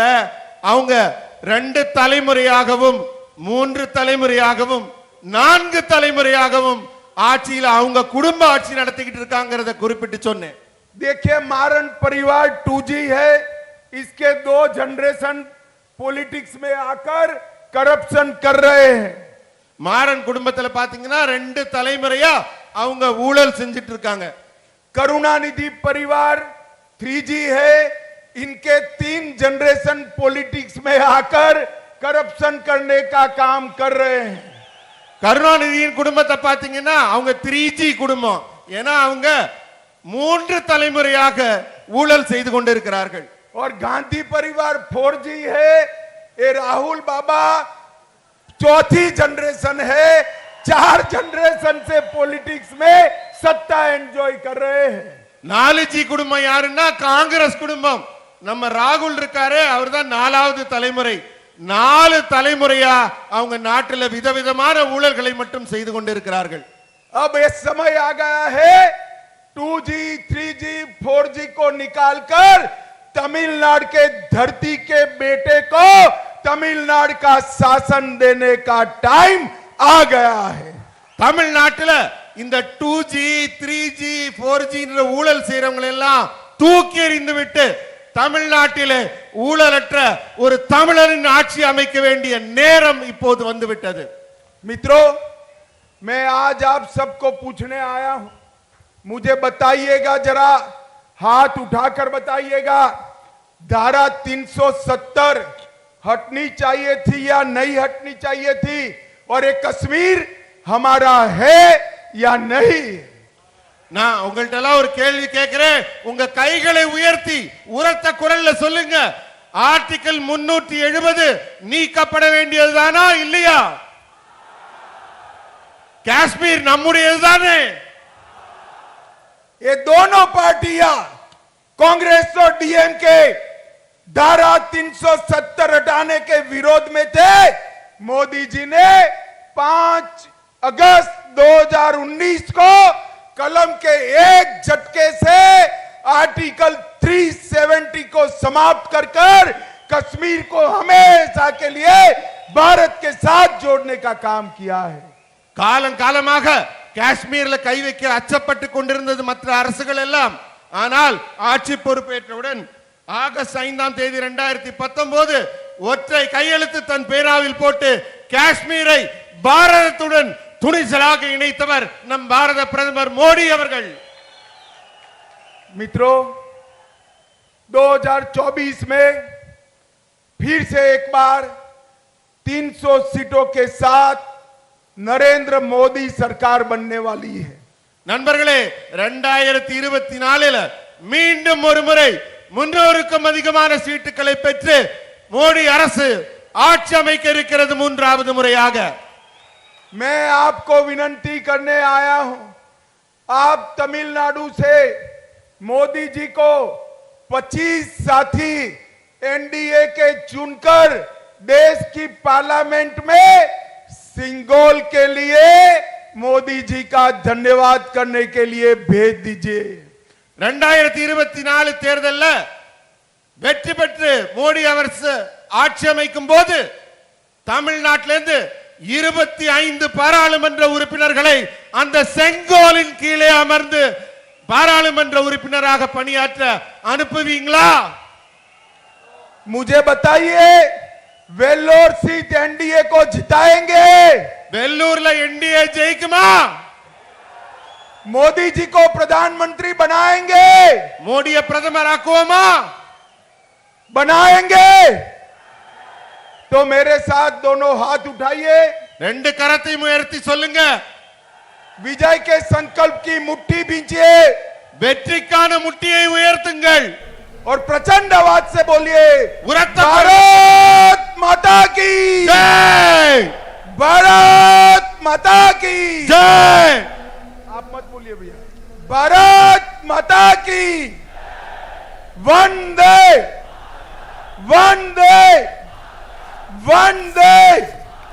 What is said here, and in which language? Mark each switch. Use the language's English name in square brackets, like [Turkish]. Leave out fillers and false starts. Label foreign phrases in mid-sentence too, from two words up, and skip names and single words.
[Tamil] அவங்க 2 தலைமுறையாகவும் 3 தலைமுறையாகவும் 4 தலைமுறையாகவும் ஆட்சியில அவங்க குடும்ப ஆட்சி நடத்திக்கிட்டு இருக்காங்கறத குறிப்பிட்டு சொன்னேன். [Hindi] देखिए, मारन परिवार 2G है. इसके 2 [English] generation politics [Hindi] में आकर करप्शन कर रहे हैं. [Tamil] மாறன் குடும்பத்துல பாத்தீங்கன்னா 2 தலைமுறையா அவங்க ஊழல் செஞ்சிட்டு இருக்காங்க. [Hindi] करुणानिधि परिवार 3G है. इनके 3 [English] generation politics [Hindi] में आकर करप्शन करने का काम कर रहे हैं. [Tamil] கருணாநிதியின் குடும்பத்தை பாத்தீங்கன்னா அவங்க 3G குடும்பம். ஏன்னா அவங்க 3 தலைமுறையாக ஊழல் செய்து கொண்டிருக்கிறார்கள். [Hindi] और गांधी परिवार 4G है. ये राहुल बाबा 4थी जनरेशन है. 4 जनरेशन से पॉलिटिक्स में सत्ता एंजॉय कर रहे हैं. [Tamil] 4G குடும்பம் யாருன்னா காங்கிரஸ் குடும்பம். நம்ம ராகுல் இருக்காரு, அவர்தான் 4வது தலைமுறை. 4 தலைமுறையா அவங்க நாட்டில் விதவிதமான ஊழல்களை மட்டும் செய்து கொண்டிருக்கிறார்கள். [Hindi] अब ये समय आ गया है 2G, 3G, 4G को निकालकर तमिलनाडु के धरती के बेटे को तमिलनाडु का शासन देने का टाइम आ गया है. [Tamil] தமிழ்நாட்டில் இந்த 2G, 3G, 4G ஊழல் செய்யறவங்க எல்லாம் தூக்கி எறிந்து விட்டு தமிழ்நாட்டிலே ஊழலற்ற ஒரு தமிழரின் ஆட்சி அமைக்க வேண்டிய நேரம் இப்போது வந்துவிட்டது. [Hindi] मित्रों, मैं आज आप सबको पूछने आया हूं. मुझे बताइएगा, जरा हाथ उठाकर बताइएगा, धारा 370 हटनी चाहिए थी या नहीं हटनी चाहिए थी? और ये कश्मीर हमारा है या नहीं? [Tamil] நான் உங்கள்ட்ட எல்லாம் ஒரு கேள்வி கேட்கிறேன். உங்க கைகளை உயர்த்தி உரத்த குரல்ல சொல்லுங்க. ஆர்டிகல் 370 நீக்கப்பட வேண்டியதுதானா இல்லையா? காஷ்மீர் நம்முடையதுதானே? [Hindi] ये दोनों पार्टियां कांग्रेस और डीएमके धारा 370 हटाने के विरोध में थे. मोदी जी ने 5 अगस्त 2019 को कलम के एक झटके से आर्टिकल 370 को समाप्त कर कश्मीर को हमेशा के लिए भारत के साथ जोड़ने का काम किया है. [Tamil] காலங்காலமாக காஷ்மீர்ல கை வைக்க அச்சப்பட்டு கொண்டிருந்தது மற்ற அரசுகள் எல்லாம். ஆனால் ஆட்சி பொறுப்பேற்றவுடன் ஆகஸ்ட் 5ஆம் தேதி 2019 ஒற்றை கையெழுத்து தன் பேனாவில் போட்டு காஷ்மீரை பாரதத்துடன் துணிச்சலாக இணைத்தவர் நம் பாரத பிரதமர் மோடி அவர்கள். [Hindi] मित्रों, 2024 में फिर से एक बार 300 सीटों के साथ नरेंद्र मोदी सरकार बनने वाली है. [Tamil] நண்பர்களே, 2024 மீண்டும் ஒரு முறை 300க்கும் அதிகமான சீட்டுகளை பெற்று மோடி அரசு ஆட்சி அமைக்க இருக்கிறது 3வது முறையாக. [Hindi] मैं आपको विनती करने आया हूं, आप तमिलनाडु से मोदी जी को 25 साथी एनडीए के चुनकर देश की पार्लियामेंट में सिंगोल के लिए मोदी जी का धन्यवाद करने के लिए भेज दीजिए. [Tamil] 2024 தேர்தல்ல வெற்றி பெற்று மோடி அரசு ஆட்சி அமைக்கும் போது தமிழ்நாட்டிலிருந்து 25 பாராளுமன்ற உறுப்பினர்களை அந்த செங்கோலின் கீழே அமர்ந்து பாராளுமன்ற உறுப்பினராக பணியாற்ற அனுப்புவீங்களா? [Hindi] मुझे बताइए, वेल्लोर सीट एनडीए को जिताएंगे? [Tamil] வெள்ளூர்ல என்டிஏ ஜெயிக்குமா? [Hindi] मोदी जी को प्रधानमंत्री बनाएंगे, [Tamil] மோடியை பிரதமர் ஆக்குவோமா? [Hindi] बनाएंगे। तो मेरे साथ दोनों हाथ उठाइए, [Tamil] ரெண்டு கரத்தையும் உயர்த்தி சொல்லுங்க, [Hindi] विजय के संकल्प की मुट्ठी बींचिए [Tamil] வெற்றிக்கான முட்டியை உயர்த்துங்கள் [Hindi] और प्रचंड आवाज से बोलिए, [Tamil] உரத்த [Hindi] भारत माता की जय, भारत माता की जय। आप मत बोलिए भैया, भारत माता की वंदे वंदे वंदे